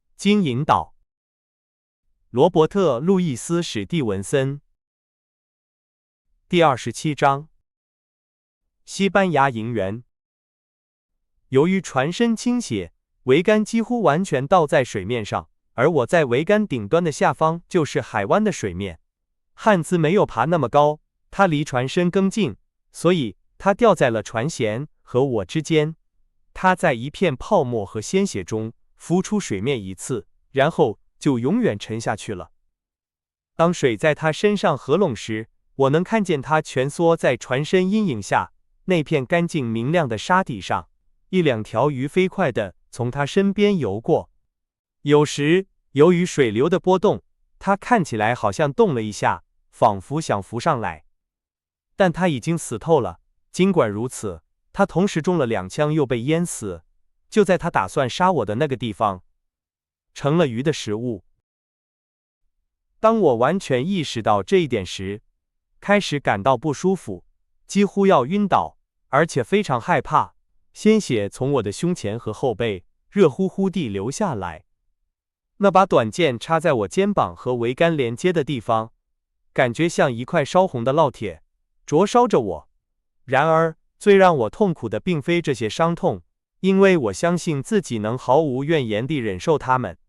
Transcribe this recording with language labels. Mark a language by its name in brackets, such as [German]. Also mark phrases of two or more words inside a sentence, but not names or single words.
[Chinese] 經引導。羅伯特·路易斯·史蒂文森。第27章。西班牙營員。由於船身傾斜，桅杆幾乎完全倒在水面上，而我在桅杆頂端的下方就是海灣的水面。漢茲沒有爬那麼高，他離船身更近，所以他吊在了船舷和我之間。他在一片泡沫和鮮血中浮出水面一次，然後就永遠沉下去了。當水在他身上合攏時，我能看見他蜷縮在船身陰影下那片乾淨明亮的沙地上，一兩條魚飛快地從他身邊游過。有時，由於水流的波動，他看起來好像動了一下，仿佛想浮上來。但他已經死透了。儘管如此，他同時中了2槍又被淹死，就在他打算殺我的那個地方，成了魚的食物。當我完全意識到這一點時，開始感到不舒服，幾乎要暈倒，而且非常害怕。鮮血從我的胸前和後背熱乎乎地流下來。那把短劍插在我肩膀和桅杆連接的地方，感覺像一塊燒紅的烙鐵，灼燒着我。然而，最讓我痛苦的並非這些傷痛，因為我相信自己能毫無怨言地忍受它們。